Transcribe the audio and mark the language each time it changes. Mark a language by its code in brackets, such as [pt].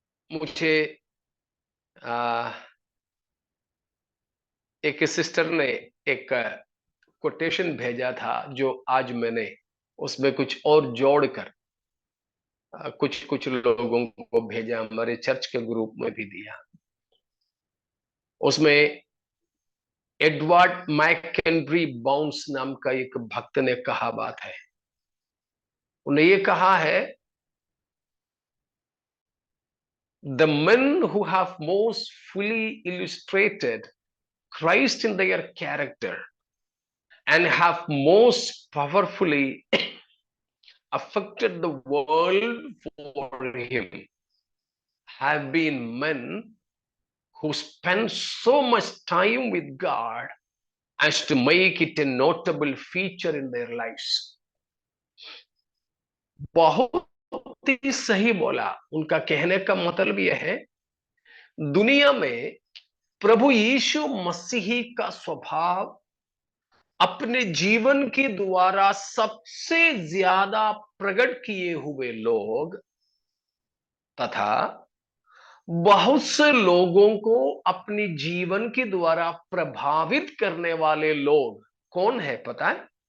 [hi] मुझे आ, एक सिस्टर ने एक कोटेशन भेजा था, जो आज मैंने उसमें कुछ और जोड़कर कुछ कुछ लोगों को भेजा, हमारे चर्च के ग्रुप में भी दिया। उसमें एडवर्ड मैकेंड्री बाउंस नाम का एक भक्त ने कहा बात है। उन्हें ये कहा है, [en] The men who have most fully illustrated Christ in their character and have most powerfully affected the world for him have been men who spend so much time with God as to make it a notable feature in their lives. [hi] बहुत ही सही बोला। उनका कहने का मतलब यह है, दुनिया में प्रभु यीशु मसीही का स्वभाव अपने जीवन के द्वारा सबसे ज्यादा प्रकट किए हुए लोग तथा बहुत से लोगों को अपनी जीवन के द्वारा प्रभावित करने वाले लोग कौन है पता है?